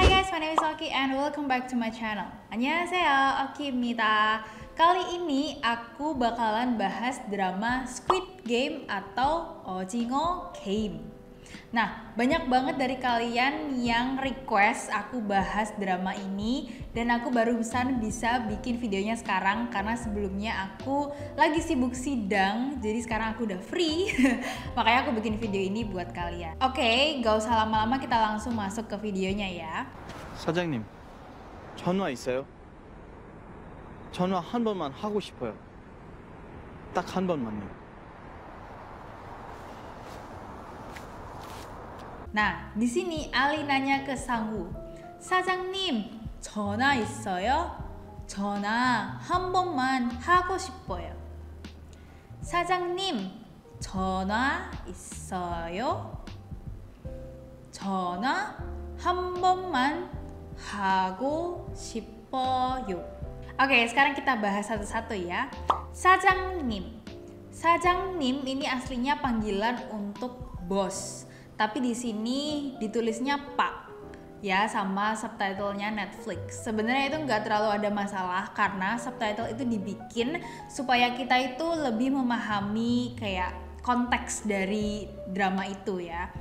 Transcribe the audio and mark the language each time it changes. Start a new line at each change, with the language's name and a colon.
English: guys, my name is Oki and welcome back to my channel.
Korean: Annyeonghaseyo, Oki입니다.
Indonesian: Kali ini aku bakalan bahas drama Squid Game atau Ojingo Game. Nah, banyak banget dari kalian yang request aku bahas drama ini dan aku barusan bisa bikin videonya sekarang karena sebelumnya aku lagi sibuk sidang, jadi sekarang aku udah free. Makanya aku bikin video ini buat kalian. Oke, gak usah lama-lama, kita langsung masuk ke videonya ya.
Korean: 사장님, 전화 있어요? 전화 한 번만 하고 싶어요. 딱 한 번만요.
Indonesian: Nah, di sini Ali nanya ke Sang-woo,
Korean: 사장님, 전화 있어요? 전화 한 번만 하고 싶어요. 사장님, 전화 있어요? 전화 한 번만 하고 싶어요.
Indonesian: Oke, sekarang kita bahas satu-satu ya.
Korean: 사장님.
Indonesian: 사장님 ini aslinya panggilan untuk bos. Tapi di sini ditulisnya Pak ya, sama subtitlenya Netflix. Sebenarnya itu nggak terlalu ada masalah karena subtitle itu dibikin supaya kita itu lebih memahami kayak konteks dari drama itu ya.